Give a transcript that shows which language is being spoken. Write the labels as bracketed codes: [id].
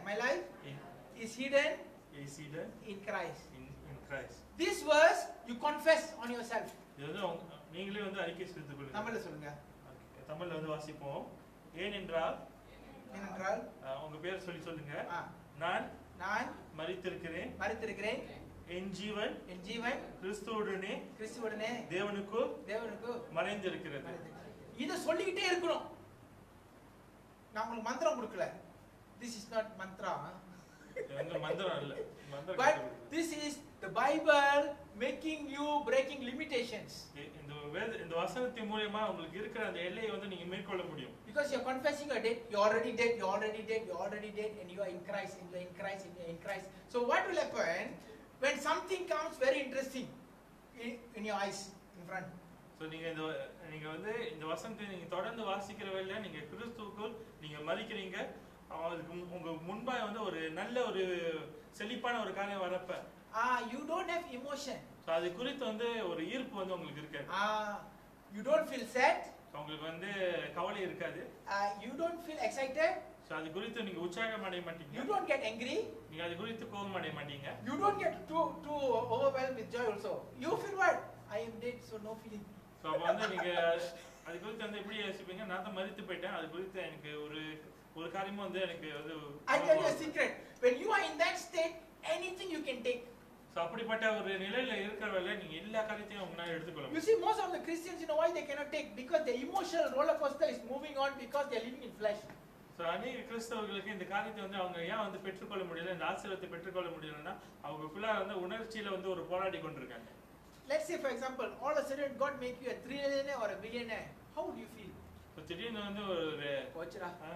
[en] My life is hidden in Christ. In Christ. This verse you confess on yourself. [ta] இது நீங்களே வந்து அறிக்கை செய்து கொள்ளுங்க. தமிழ்ல சொல்லுங்க. தமிழ்ல வந்து வாசிப்போம். ஏனென்றால் உங்க பேர் சொல்லி சொல்லுங்க. நான் மரித்திருக்கிறேன். என் ஜீவன் கிறிஸ்துவுடனே தேவனுக்கு மறைந்திருக்கிறது. இத சொல்லிக்கிட்டே இருக்கணும். நான் உங்களுக்கு மந்திரம் கொடுக்கல. [en] This is not mantra. [ta] இது மந்திரம் இல்ல. [en] But this is the Bible making you breaking limitations. [ta] இந்த வசனத்தின் மூலமா உங்களுக்கு இருக்கிற அந்த எல்லையை வந்து நீங்க மேற்கொள்ள முடியும். [en] Because you are confessing you are dead, you are already dead, and you are in Christ, and you are in Christ. So what will happen when something comes very interesting in your eyes in front? So [ta] நீங்க வந்து இந்த வசனத்தை நீங்க தொடர்ந்து வாசிக்கிற வேளையில நீங்க கிறிஸ்துவுக்குள் நீங்க மரிக்கிறீங்க. அதுக்கு உங்க முன்பா வந்து ஒரு நல்ல ஒரு செழிப்பான ஒரு காரியம் வரப்ப [en] you don't have emotion. So [ta] அது குறித்து வந்து ஒரு ஈர்ப்பு வந்து உங்களுக்கு இருக்காது. [en] You don't feel sad. [ta] உங்களுக்கு வந்து கவலை இருக்காது. [en] You don't feel excited. So [ta] அது குறித்து நீங்க உற்சாகம் அடைய மாட்டீங்க. [en] You don't get angry. [ta] நீங்க அது குறித்து கோபம் அடைய மாட்டீங்க. [en] You don't get too overwhelmed with joy also. You feel what? I am dead, so no feeling. So [ta] அப்ப வந்து நீங்க அது குறித்து வந்து எப்படி யோசிப்பீங்க? நான் தான் மரித்து போயிட்டேன். அது குறித்து எனக்கு ஒரு காரியமும் வந்து எனக்கு வந்து [en] I tell you a secret. When you are in that state, anything you can take. So [ta] அப்படிப்பட்ட ஒரு நிலையில இருக்கிறவரை நீங்க எல்லா காரியத்தையும் உங்களால எடுத்துக்கொள்ள முடியும். [en] You see, most of the Christians, you know why they cannot take? Because the emotional roller coaster is moving on because they are living in flesh. So [ta] அநேக கிறிஸ்தவர்களுக்கு இந்த காரியத்தை வந்து அவங்க ஏன் வந்து பெற்றுக்கொள்ள முடியல, இந்த ஆசீர்வாதத்தை பெற்றுக்கொள்ள முடியலன்னா அவங்களுக்குள்ள வந்து உணர்ச்சியில வந்து ஒரு போராடி கொண்டிருக்காங்க. [en] Let's say for example, all of a sudden God make you a trillionaire or a billionaire. How would you feel? [ta] So திடீர்னு வந்து ஒரு போச்சுடா